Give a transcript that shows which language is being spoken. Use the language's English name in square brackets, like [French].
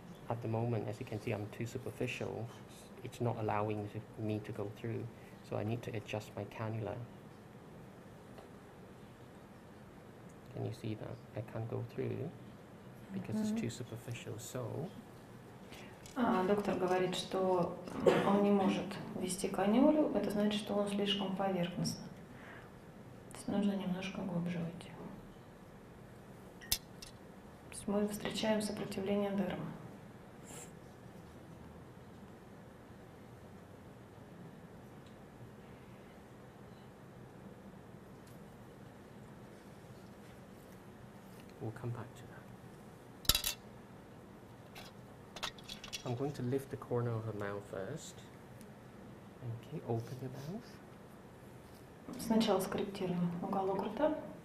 [English] At the moment, as you can see, I'm too superficial. It's not allowing me to go through, so I need to adjust my cannula. Can you see that? I can't go through because it's too superficial. So [Russian] Доктор говорит, что он не может ввести канюлю, это значит, что он слишком поверхностно. То есть нужно немножко глубже уйти. То есть мы встречаем сопротивление дермы. [English] we'll come back to that. I'm going to lift the corner of her mouth first. Okay, open your mouth. [Russian] Сначала скорректируем уголок рта.